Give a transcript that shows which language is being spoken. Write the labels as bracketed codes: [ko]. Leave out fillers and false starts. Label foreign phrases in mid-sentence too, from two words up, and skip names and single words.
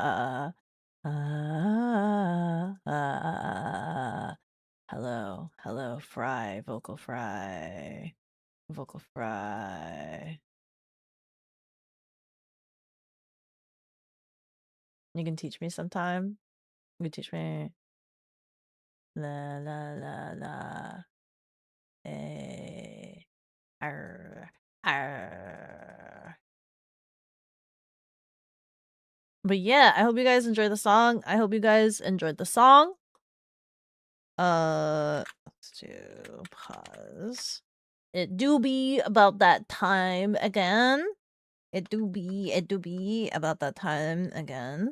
[en] Hello, fry, vocal fry, vocal fry. You can teach me sometime. You can teach me. La la la la. Eh. Arr. Arr. But yeah, I hope you guys enjoyed the song. I hope you guys enjoyed the song. Let's do pause. It do be about that time again. It do be about that time again.